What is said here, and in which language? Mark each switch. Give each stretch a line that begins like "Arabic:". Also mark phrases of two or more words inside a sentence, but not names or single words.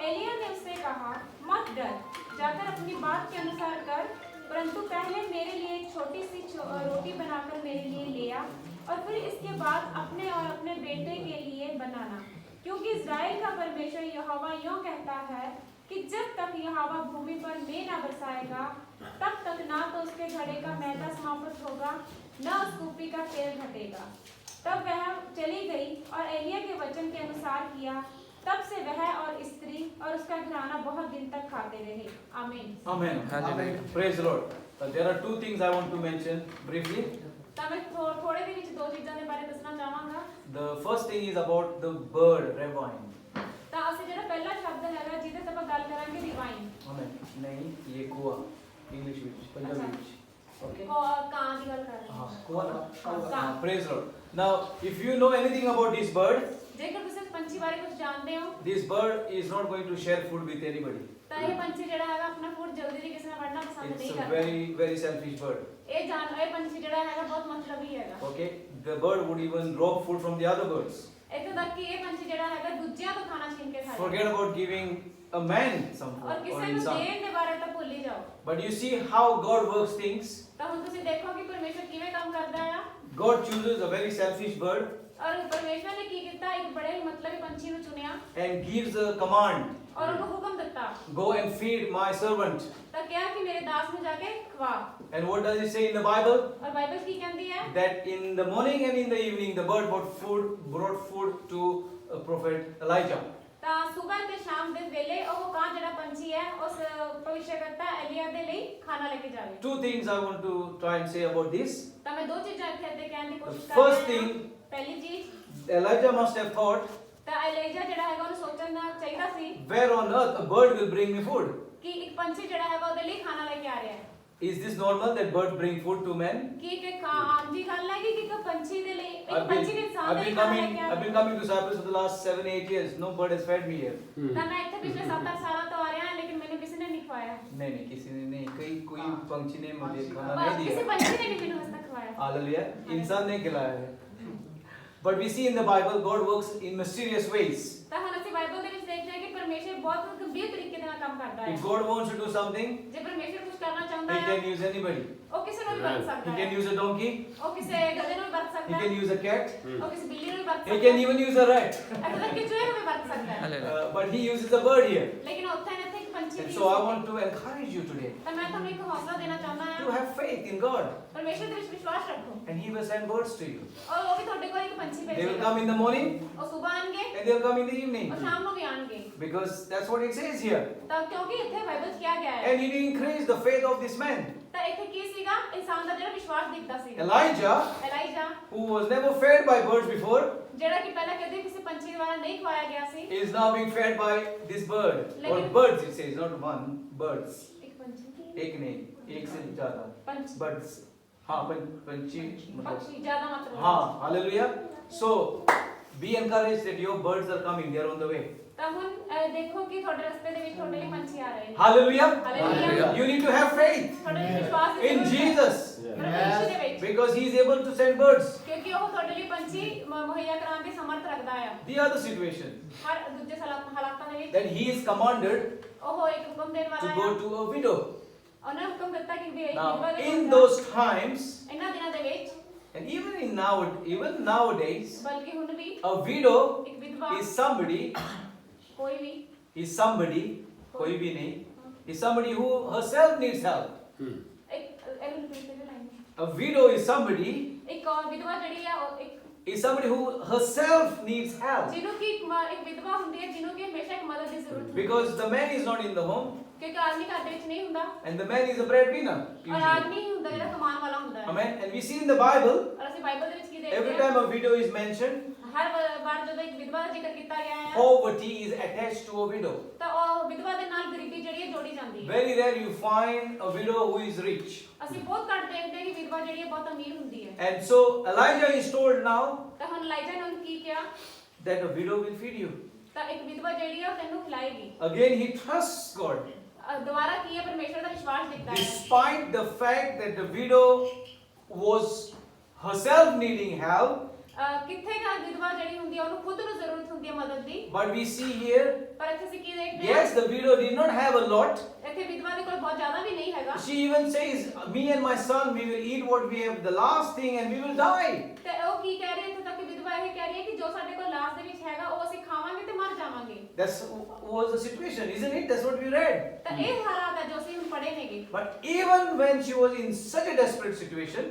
Hindi: एलिय्याह ने उससे कहा, मत डर, जाकर अपनी बात के अनुसार कर, परंतु पहले मेरे लिए एक छोटी सी रोटी बनाकर मेरे लिए ले आ, और फिर इसके बाद अपने और अपने बेटे के लिए बनाना, क्योंकि इज़राइल का परमेश्वर यहोवा यूं कहता है कि जब तक यहोवा भूमि पर मेंह न बरसाएगा, तब तक ना तो उसके घड़े का मैदा समाप्त होगा, न उस कुप्पी का तेल घटेगा। तब वह चली गई और एलिय्याह के वचन के अनुसार किया। तब से वह और स्त्री और उसका घराना बहुत दिन तक खाते रहे। आमीन।
English: Amen. Praise the Lord. There are two things I want to mention briefly.
Punjabi: ਤਾਂ ਮੈਂ ਥੋੜੇ ਦੇ ਵਿੱਚ ਦੋ ਚੀਜ਼ਾਂ ਦੇ ਬਾਰੇ ਦੱਸਣਾ ਚਾਹਾਂਗਾ।
English: The first thing is about the bird ravine.
Punjabi: ਤਾਂ ਅਸੀਂ ਜਿਹੜਾ ਪਹਿਲਾ ਸ਼ਬਦ ਹੈਗਾ ਜਿਹਦੇ ਤੇ ਆਪਾਂ ਗੱਲ ਕਰਾਂਗੇ ਰਿਵਾਈਨ।
Hindi: Amen. नहीं, ये कुआ इंग्लिश ਵਿੱਚ पंजाबी ਵਿੱਚ। Okay.
Punjabi: ਕਾਂ ਦੀ ਗੱਲ ਕਰ ਰਹੇ ਹਾਂ।
English: कुआ। Praise the Lord. Now, if you know anything about this bird,
Punjabi: ਜੇਕਰ ਤੁਸੀਂ ਇਸ ਪੰਛੀ ਬਾਰੇ ਕੁਝ ਜਾਣਦੇ ਹੋ,
English: this bird is not going to share food with anybody.
Punjabi: ਤਾਂ ਇਹ ਪੰਛੀ ਜਿਹੜਾ ਹੈਗਾ ਆਪਣਾ ਫੂਡ ਜਲਦੀ ਨਹੀਂ ਕਿਸੇ ਨਾਲ ਵੰਡਣਾ ਪਸੰਦ ਨਹੀਂ
English: It's a
Punjabi: ਕਰਦਾ।
English: very selfish bird.
Punjabi: ਇਹ ਪੰਛੀ ਜਿਹੜਾ ਹੈਗਾ ਬਹੁਤ ਮਤਲਬੀ ਹੈਗਾ।
English: Okay. The bird would even rob food from the other birds.
Punjabi: ਇੱਥੋਂ ਤੱਕ ਕਿ ਇਹ ਪੰਛੀ ਜਿਹੜਾ ਹੈਗਾ ਦੂਜਿਆਂ ਤੋਂ ਖਾਣਾ ਛੀਨ ਕੇ ਖਾਂਦਾ।
English: Forget about giving a man some food
Punjabi: ਔਰ
English: or
Punjabi: ਕਿਸੇ ਨੂੰ insan. ਦੇਣ ਦੇ ਬਾਰੇ ਤਾਂ ਭੁੱਲ ਹੀ ਜਾਓ।
English: But you see how God works things.
Punjabi: ਤਾਂ ਹੁਣ ਤੁਸੀਂ ਦੇਖੋ ਕਿ ਪਰਮੇਸ਼ਰ ਕਿਵੇਂ ਕੰਮ ਕਰਦਾ ਹੈ।
English: God chooses a very selfish bird
Punjabi: ਔਰ ਪਰਮੇਸ਼ਰ ਨੇ ਕੀ ਕੀਤਾ, ਇੱਕ ਬੜੇ ਹੀ ਮਤਲਬੀ ਪੰਛੀ ਨੂੰ ਚੁਣਿਆ
English: and gives a command,
Punjabi: ਔਰ ਉਹਨੂੰ ਹੁਕਮ ਦਿੱਤਾ,
English: go and feed my servant.
Punjabi: ਤਾਂ ਕਿਹਾ ਕਿ ਮੇਰੇ ਦਾਸ ਨੂੰ ਜਾ ਕੇ ਖਵਾ।
English: And what does it say in the Bible?
Punjabi: ਔਰ ਬਾਈਬਲ ਕੀ ਕਹਿੰਦੀ ਹੈ?
English: That in the morning and in the evening the bird brought food to prophet Elijah.
Punjabi: ਤਾਂ ਸਵੇਰ ਤੇ ਸ਼ਾਮ ਦੇ ਵੇਲੇ ਉਹ ਕਾਂ ਜਿਹੜਾ ਪੰਛੀ ਹੈ ਉਸ ਭਵਿਸ਼ਯਕਰਤਾ ਐਲੀਆ ਦੇ ਲਈ ਖਾਣਾ ਲੈ ਕੇ ਜਾਵੇ।
English: Two things I want to try and say about this.
Punjabi: ਤਾਂ ਮੈਂ ਦੋ ਚੀਜ਼ਾਂ ਇੱਥੇ ਅੱਗੇ ਕਹਿਣ ਦੀ ਕੋਸ਼ਿਸ਼
English: The
Punjabi: ਕਰ
English: first
Punjabi: ਰਹੀ ਹਾਂ।
English: thing,
Punjabi: ਪਹਿਲੀ ਚੀਜ਼,
English: Elijah must have thought,
Punjabi: ਤਾਂ ਐਲੀਆ ਜਿਹੜਾ ਹੈਗਾ ਉਹਨੂੰ ਸੋਚਣਾ ਚਾਹੀਦਾ ਸੀ
English: where on earth a bird will bring me food?
Punjabi: ਕਿ ਇੱਕ ਪੰਛੀ ਜਿਹੜਾ ਹੈਗਾ ਉਹਦੇ ਲਈ ਖਾਣਾ ਲੈ ਕੇ ਆ ਰਿਹਾ ਹੈ।
English: Is this normal that bird bring food to men?
Punjabi: ਕਿ ਆਮ ਜੀ ਗੱਲ ਹੈ ਕਿ ਇੱਕ ਪੰਛੀ ਦੇ ਲਈ ਇੱਕ ਪੰਛੀ ਦੇ ਇਨਸਾਨ ਦੇ ਲਈ ਖਾਣਾ ਲੈ ਕੇ ਆ
English: I've been coming to Cyprus for the last 7-8 years. No bird has fed me here.
Punjabi: ਤਾਂ ਮੈਂ ਇੱਥੇ ਪਿਛਲੇ 7-8 ਸਾਲਾਂ ਤੋਂ ਆ ਰਿਹਾ ਹਾਂ, ਲੇਕਿਨ ਮੈਨੂੰ ਕਿਸੇ ਨੇ ਨਹੀਂ ਖਵਾਇਆ।
Hindi: नहीं, किसी ने नहीं, कोई पंछी ने मुझे खाना बस नहीं किसी दिया. पंछी ने भी ਮੈਨੂੰ हंस तक खवाया। Hallelujah. इंसान ने खिलाया है.
English: But we see in the Bible God works in mysterious ways.
Punjabi: ਤਾਂ ਹੁਣ ਅਸੀਂ ਬਾਈਬਲ ਦੇ ਵਿੱਚ ਦੇਖਦੇ ਹਾਂ ਕਿ ਪਰਮੇਸ਼ਰ ਬਹੁਤ ਗੰਭੀਰ ਤਰੀਕੇ ਦੇ ਨਾਲ ਕੰਮ ਕਰਦਾ ਹੈ।
English: If God wants to do something,
Punjabi: ਜੇ ਪਰਮੇਸ਼ਰ ਕੁਝ ਕਰਨਾ ਚਾਹੁੰਦਾ
English: He
Punjabi: ਹੈ,
English: can use anybody.
Punjabi: ਉਹ ਕਿਸੇ ਨੂੰ ਵੀ ਵਰਤ
English: He
Punjabi: ਸਕਦਾ
English: can
Punjabi: ਹੈ।
English: use a donkey.
Punjabi: ਉਹ ਕਿਸੇ ਗਧੇ ਨੂੰ ਵੀ ਵਰਤ
English: He
Punjabi: ਸਕਦਾ
English: can
Punjabi: ਹੈ।
English: use a cat.
Punjabi: ਉਹ ਕਿਸੇ ਬਿੱਲੀ ਨੂੰ ਵੀ ਵਰਤ
English: He
Punjabi: ਸਕਦਾ
English: can
Punjabi: ਹੈ।
English: even use a rat.
Punjabi: ਇੱਥੇ ਤੱਕ ਕਿ ਚੂਹੇ ਨੂੰ ਵੀ ਵਰਤ ਸਕਦਾ ਹੈ।
English: But He uses a bird here.
Punjabi: ਲੇਕਿਨ ਉੱਥੇ ਨਾ ਇੱਥੇ ਇੱਕ ਪੰਛੀ
English: And
Punjabi: ਦੀ
English: so I want to encourage you today
Punjabi: ਤਾਂ ਮੈਂ ਤੁਹਾਨੂੰ ਇੱਕ ਹੌਸਲਾ ਦੇਣਾ ਚਾਹੁੰਦਾ
English: to
Punjabi: ਹਾਂ,
English: have faith in God.
Punjabi: ਪਰਮੇਸ਼ਰ ਦੇ ਵਿੱਚ ਵਿਸ਼ਵਾਸ ਰੱਖੋ,
English: And He will send birds to you.
Punjabi: ਔਰ ਉਹ ਵੀ ਤੁਹਾਡੇ ਕੋਲ ਇੱਕ ਪੰਛੀ
English: They will
Punjabi: ਭੇਜੇਗਾ।
English: come in the morning
Punjabi: ਉਹ ਸਵੇਰ ਆਣਗੇ
English: and they will come in the evening.
Punjabi: ਔਰ ਸ਼ਾਮ ਨੂੰ ਵੀ ਆਣਗੇ।
English: Because that's what it says here.
Punjabi: ਤਾਂ ਕਿਉਂਕਿ ਇੱਥੇ ਬਾਈਬਲ 'ਚ ਕਿਹਾ ਗਿਆ ਹੈ
English: And it increased the faith of this man.
Punjabi: ਤਾਂ ਇੱਥੇ ਕੀ ਸੀਗਾ ਇਨਸਾਨ ਦਾ ਜਿਹੜਾ ਵਿਸ਼ਵਾਸ ਦਿਖਦਾ ਸੀਗਾ
English: Elijah,
Punjabi: ਐਲਾਈਜਾ
English: who was never fed by birds before,
Punjabi: ਜਿਹੜਾ ਕਿ ਪਹਿਲਾਂ ਕਦੇ ਕਿਸੇ ਪੰਛੀ ਦੁਆਰਾ ਨਹੀਂ ਖਵਾਇਆ ਗਿਆ ਸੀ
English: is now being fed by this bird. Or
Hindi: Lekin-
English: birds, it says, not one, birds.
Punjabi: ਇੱਕ ਪੰਛੀ
Hindi: एक नहीं, एक से ज्यादा.
Punjabi: ਪੰਛੀ
Hindi: Birds. हाँ, पंछी मतलब.
Punjabi: ਪੰਛੀ ਜ਼ਿਆਦਾ ਮਾਤਰਾ
Hindi: हाँ,
English: hallelujah. So, be encouraged that your birds are coming, they are on the way.
Punjabi: ਤਾਂ ਹੁਣ ਦੇਖੋ ਕਿ ਤੁਹਾਡੇ ਰਸਤੇ ਦੇ ਵਿੱਚ ਤੁਹਾਡੇ ਲਈ ਪੰਛੀ ਆ ਰਹੇ ਨੇ
English: Hallelujah. Hallelujah. You need to have faith
Punjabi: ਤੁਹਾਡੇ ਲਈ ਵਿਸ਼ਵਾਸ ਦੀ
English: in
Punjabi: ਜ਼ਰੂਰਤ ਹੈ।
English: Jesus.
Punjabi: ਪ੍ਰਭੂ ਯਿਸੂ ਦੇ ਵਿੱਚ
English: Because he is able to send birds.
Punjabi: ਕਿਉਂਕਿ ਉਹ ਤੁਹਾਡੇ ਲਈ ਪੰਛੀ ਮੁਹੱਈਆ ਕਰਾਉਣ ਦੀ ਸਮਰਥ ਰੱਖਦਾ ਆ
English: The other situation,
Punjabi: ਹਰ ਦੂਜੇ ਹਾਲਾਤਾਂ ਦੇ ਵਿੱਚ
English: that he is commanded
Punjabi: ਉਹ ਇੱਕ ਹੁਕਮ ਦੇਣ
English: to
Punjabi: ਵਾਲਾ
English: go
Punjabi: ਆ
English: to a widow.
Punjabi: ਉਹਨੇ ਹੁਕਮ ਦਿੱਤਾ ਕਿ ਵੀ
English: Now,
Punjabi: ਵਿਧਵਾ ਦੇ
English: in
Punjabi: ਕੋਲ
English: those times,
Punjabi: ਇਹਨਾਂ ਦਿਨਾਂ ਦੇ ਵਿੱਚ
English: and even nowadays,
Punjabi: ਬਲਕਿ ਹੁਣ ਵੀ
English: a widow
Punjabi: ਇੱਕ ਵਿਧਵਾ
English: is somebody,
Punjabi: ਕੋਈ ਵੀ
Hindi: कोई भी नहीं,
English: is somebody who herself needs help.
Punjabi: ਇੱਕ ਇਹਨੂੰ repeat ਕਰਿਓ line ਨੂੰ।
English: A widow is somebody
Punjabi: ਇੱਕ ਵਿਧਵਾ ਜਿਹੜੀ ਆ ਉਹ ਇੱਕ
English: who herself needs help.
Punjabi: ਜਿਹਨੂੰ ਕਿ ਇੱਕ ਵਿਧਵਾ ਹੁੰਦੀ ਹੈ ਜਿਹਨੂੰ ਕਿ ਹਮੇਸ਼ਾ ਇੱਕ ਮਦਦ ਦੀ ਜ਼ਰੂਰਤ ਹੁੰਦੀ ਹੈ
English: Because the man is not in the home
Punjabi: ਕਿਉਂਕਿ ਆਦਮੀ ਘਰ ਦੇ ਵਿੱਚ ਨਹੀਂ ਹੁੰਦਾ
English: and the man is a breadwinner.
Punjabi: ਔਰ
English: Usually.
Punjabi: ਆਦਮੀ ਹੀ ਹੁੰਦਾ ਜਿਹੜਾ ਕਮਾਉਣ ਵਾਲਾ ਹੁੰਦਾ ਹੈ
English: Amen. And we see in the Bible,
Punjabi: ਔਰ ਅਸੀਂ ਬਾਈਬਲ ਦੇ ਵਿੱਚ ਕੀ
English: every
Punjabi: ਦੇਖਦੇ
English: time
Punjabi: ਹਾਂ
English: a widow is mentioned,
Punjabi: ਹਰ ਵਾਰ ਜਦੋਂ ਇੱਕ ਵਿਧਵਾ ਦਾ ਜ਼ਿਕਰ ਕੀਤਾ ਗਿਆ ਹੈ
English: poverty is attached to a widow.
Punjabi: ਤਾਂ ਉਹ ਵਿਧਵਾ ਦੇ ਨਾਲ ਗਰੀਬੀ ਜਿਹੜੀ ਹੈ ਜੋੜੀ ਜਾਂਦੀ ਹੈ
English: Very rare you find a widow who is rich.
Punjabi: ਅਸੀਂ ਬਹੁਤ ਘੱਟ ਦੇਖਦੇ ਹਾਂ ਕਿ ਵਿਧਵਾ ਜਿਹੜੀ ਹੈ ਬਹੁਤ ਅਮੀਰ ਹੁੰਦੀ ਹੈ
English: And so Elijah is told now
Punjabi: ਤਾਂ ਹੁਣ ਲਾਈਜਾ ਨੇ ਉਹਨੂੰ ਕੀ ਕਿਹਾ
English: that a widow will feed you.
Punjabi: ਤਾਂ ਇੱਕ ਵਿਧਵਾ ਜਿਹੜੀ ਹੈ ਉਹ ਤੈਨੂੰ ਖਿਲਾਏਗੀ
English: Again, he trusts God.
Punjabi: ਦੁਬਾਰਾ ਕੀ ਹੈ ਪਰਮੇਸ਼ਰ ਦਾ ਵਿਸ਼ਵਾਸ ਦਿਖਦਾ ਹੈ
English: Despite the fact that the widow was herself needing help,
Punjabi: ਕਿੱਥੇ ਕਾ ਵਿਧਵਾ ਜਿਹੜੀ ਹੁੰਦੀ ਹੈ ਉਹਨੂੰ ਖੁਦ ਨੂੰ ਜ਼ਰੂਰਤ ਹੁੰਦੀ ਹੈ ਮਦਦ ਦੀ
English: but we see here,
Punjabi: ਪਰ ਇੱਥੇ ਅਸੀਂ ਕੀ ਦੇਖਦੇ ਹਾਂ
English: yes, the widow did not have a lot.
Punjabi: ਇੱਥੇ ਵਿਧਵਾ ਦੇ ਕੋਲ ਬਹੁਤ ਜ਼ਿਆਦਾ ਵੀ ਨਹੀਂ ਹੈਗਾ
English: She even says, me and my son, we will eat what we have, the last thing, and we will die.
Punjabi: ਤੇ ਉਹ ਕੀ ਕਹਿ ਰਹੀ ਹੈ ਇੱਥੇ ਤੱਕ ਕਿ ਵਿਧਵਾ ਇਹ ਕਹਿ ਰਹੀ ਹੈ ਕਿ ਜੋ ਸਾਡੇ ਕੋਲ ਲਾਸਟ ਦੇ ਵਿੱਚ ਹੈਗਾ ਉਹ ਅਸੀਂ ਖਾਵਾਂਗੇ ਤੇ ਮਰ ਜਾਵਾਂਗੇ
English: That was the situation, isn't it? That's what we read.
Punjabi: ਤਾਂ ਇਹ ਹਾਲਾਤ ਹੈ ਜੋ ਅਸੀਂ ਹੁਣ ਪੜ੍ਹੇ ਨੇਗੇ
English: But even when she was in such a desperate situation,